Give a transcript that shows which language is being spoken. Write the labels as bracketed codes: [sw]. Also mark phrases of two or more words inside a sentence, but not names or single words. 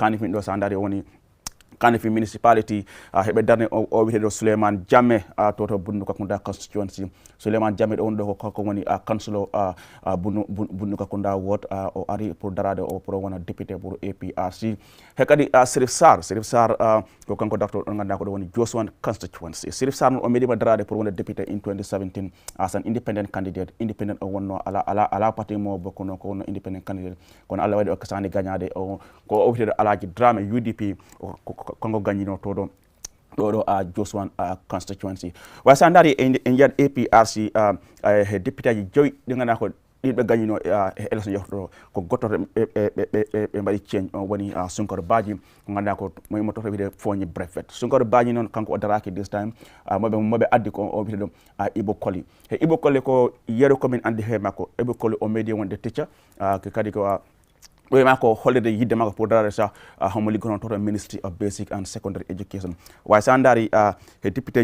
[ff] Kanifing ɗo sa daari woni Kanifing municipality heɓe darne o witeɗo Souleymane Jammeh toto Bundukakunda constituency Souleymane Jammeh ɗo woni ɗo ko woni councilor Bundukakunda ward o ari pour darade o pour wona député pour APRC he kadi Sirif Sarr ko kanko darto ɗon ganduɗa ko ɗo woni Joswan constituency Sirif Sarr noon o meeɗima darade pour wona député [en] in 2017 as an independent candidate [ff] independent o wonno ala parti mo bokkuno ko wonno [en] independent candidate [ff] kono Allah waɗi o kasani gagnade ko o witeɗo Alaji Dramé UDP kongo gagnino to ɗo Joswan constituency way sa daari en jiyat APRC he député ji joyi ɗi ganduɗa ko ɗiɓe gagnino élection yehtoɗo ko gottoto ɓe mbaɗi change on woni Sunkaro Badji ko ganduɗa ko mo toto wiyete Fuuñi Brefet Sunkaro Badji noon kanko o daraki [en] this time [ff] moɓe addi ko o wiyete ɗum Ibu Koli he Ibu Koli ko yeero komin andi he makko Ibu Koli o meedi wonde teacher kadi ko ɗoyma ko hollede yidde makko pour darade sa homo liggono toto Ministry of Basic and Secondary Education way sa daari he député